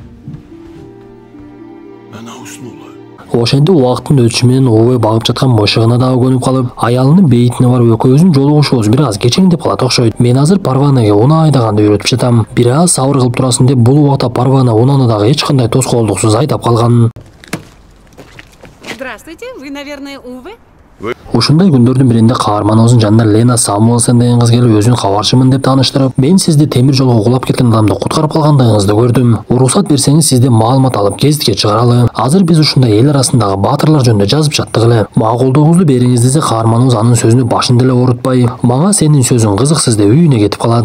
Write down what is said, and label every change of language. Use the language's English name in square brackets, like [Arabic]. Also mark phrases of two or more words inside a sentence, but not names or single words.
[Kyrgyz] Ошентип убакыттын өтүшү менен Уве багып жаткан мышыгына дагы көнүп калып, аялынын бейитине барып экөөбүздүн жолугушубуз бир аз кечеңдеп калат окшойт. Мен азыр Парванага унаа айдаганды үйрөтүп жатам. Бир аз сабыр кылып турасың деп бул убакта Парвана унааны дагы эч кандай тоскоолдуксуз айдап калган. [Russian] Здравствуйте, вы, наверное, Уве? [Kyrgyz] Ушундай күндөрдүн биринде каарманыбыздын жанына Лена Самуэлсон деген кыз келип өзүн кабарчымын деп тааныштырып, мен сизди темир жолго кулап кеткен адамды куткарып калгандыгыңызды көрдүм. Уруксат берсеңиз сизден маалымат алып гезитке чыгаралы. Азыр биз ушундай эл арасындагы баатырлар жөнүндө жазып жаттык эле. Макулдугуңузду бериңиз десе, каарманыбыз анын сөзүнө башын деле оорутпай, мага сенин сөзүң кызыксыз деп үйүнө кетип калат.